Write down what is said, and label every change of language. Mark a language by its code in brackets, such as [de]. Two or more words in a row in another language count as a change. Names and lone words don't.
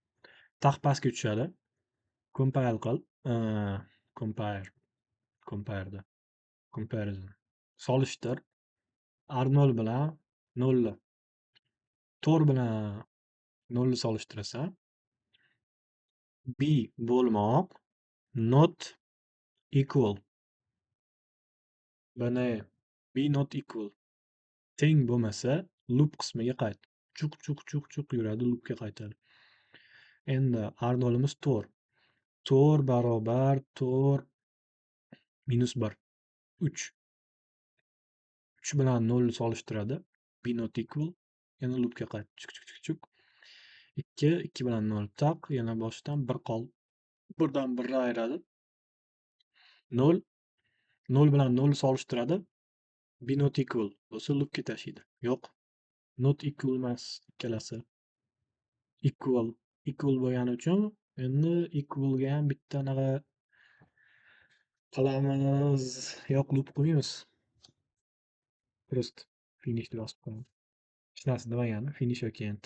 [uz] Taq pastga tushadi. Compile qil. Compare. Compare'da. Comparison. Solishtir. R0 bilan 0 to'rt bilan 0 solishtirasan. B bo'lmoq [en] not equal. [uz] Buni B [en] not equal. [uz] Teng bo'lmasa loop qismiga qayt. Chuq chuq chuq chuq yuradi, loopga qaytadi. Endi R0imiz 4. 4 barobar 4 minus 1. 3. 3 bilan 0 solishtiradi. [en] B not equal. [uz] Yana loopga qayt. Chuk chuk chuk chuk. 2. 2 bilan 0 taq. Yana boshdan 1 qol. 1dan 1 ayiradi. 0. 0 bilan 0 solishtiradi. B [en] not equal [uz] bo'lsa loopga tashiydi. Yo'q. [en] Not equal [uz] emas ikkalasi. Equal. Equal bo'lgani uchun endi equalga ham bitta anaqa qilamiz. Yo'q, loop qo'yamiz. Просто finish deb yozib qo'yamiz. Hech narsa demagani finish yoki end.